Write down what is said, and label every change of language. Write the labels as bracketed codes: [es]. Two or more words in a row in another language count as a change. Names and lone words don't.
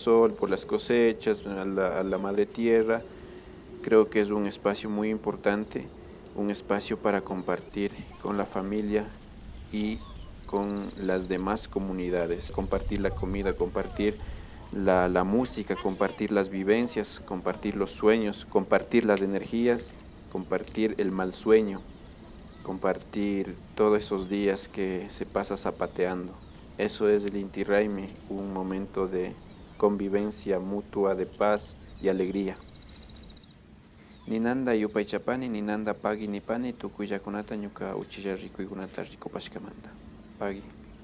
[es] sol por las cosechas, a la madre tierra, creo que es un espacio muy importante, un espacio para compartir con la familia y con las demás comunidades, compartir la comida, compartir la música, compartir las vivencias, compartir los sueños, compartir las energías, compartir el mal sueño, compartir todos esos días que se pasa zapateando. Eso es el Inti Raymi, un momento de convivencia mutua, de paz y alegría. [qu] Ninanda yupaychapani, ninanda pagi nipani, tukuyakunata ñuka uchilla rikuykunata rikupashkamanta. Pagi.